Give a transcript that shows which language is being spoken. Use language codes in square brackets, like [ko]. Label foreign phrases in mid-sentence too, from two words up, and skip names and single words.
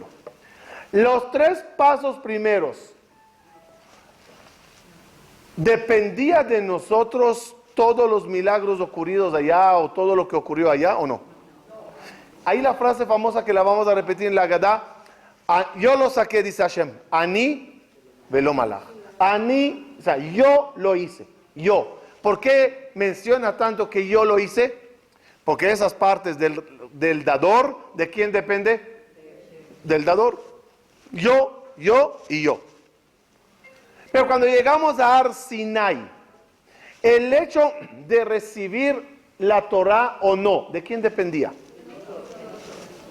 [es] Los 3 pasos primeros, ¿dependía de nosotros todos los milagros ocurridos allá o todo lo que ocurrió allá o no? Ahí la frase famosa que la vamos a repetir en la Agadá, yo lo saqué, dice Hashem, [he] אני ולא מלאך. [es] Ani, o sea, yo lo hice, yo. ¿Por qué menciona tanto que yo lo hice? Porque esas partes del dador, ¿de quién depende? Del dador. Yo y yo. Pero cuando llegamos a Ar Sinai, el hecho de recibir la Torah o no, ¿de quién dependía?